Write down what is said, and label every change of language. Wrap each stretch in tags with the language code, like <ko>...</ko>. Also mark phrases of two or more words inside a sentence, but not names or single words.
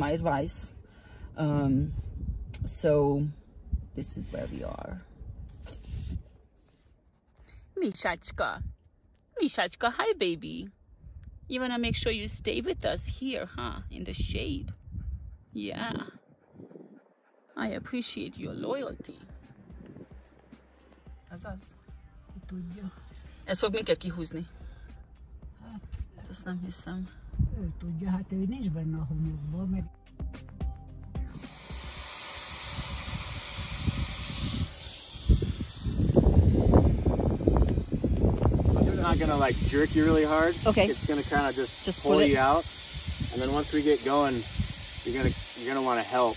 <en>So this is my advice. So this is where we are. Mishachka. Mishachka, hi baby. You want to make sure you stay with us here, huh? In the shade. Yeah. I appreciate your loyalty.</en> <hu>Azaz. Tudja. Ezt fog minket kihúzni. Hát azt nem hiszem. Ő tudja, hát ő nincs benne a homokban, meg...</hu> <en>It's not gonna like jerk you really hard. Okay. It's gonna kind of just pull pull it you out, and then once we get going, you're gonna want to help.</en>